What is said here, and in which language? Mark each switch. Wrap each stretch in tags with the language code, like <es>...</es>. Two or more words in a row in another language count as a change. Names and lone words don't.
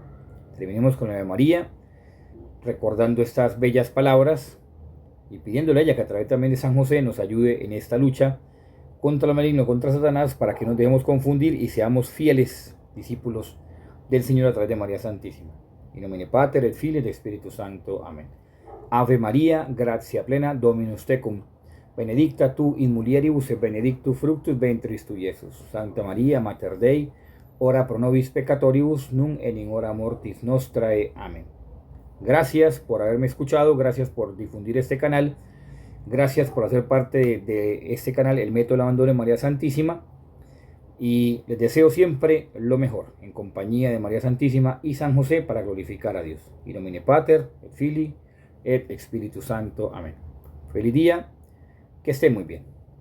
<es>Terminemos con la de María, recordando estas bellas palabras y pidiéndole a ella que a través también de San José nos ayude en esta lucha contra el maligno, contra Satanás, para que no dejemos confundir y seamos fieles discípulos del Señor a través de María Santísima.</es> <la>In nomine Pater et Filii et Spiritus Sancto. Amén. Ave María, gratia plena, Dominus tecum, benedicta tu in mulieribus et benedictus fructus ventris tui, Iesus. Santa María, Mater Dei, ora pro nobis peccatoribus, nun et in hora mortis nostrae. Amén.</la> <es>Gracias por haberme escuchado, gracias por difundir este canal, gracias por hacer parte de este canal, El Método del Abandono de María Santísima, y les deseo siempre lo mejor, en compañía de María Santísima y San José, para glorificar a Dios.</es> <la>In nomine Pater, et Filii, et Spiritus Santo. Amén.</la> <es>Feliz día, que esté muy bien.</es>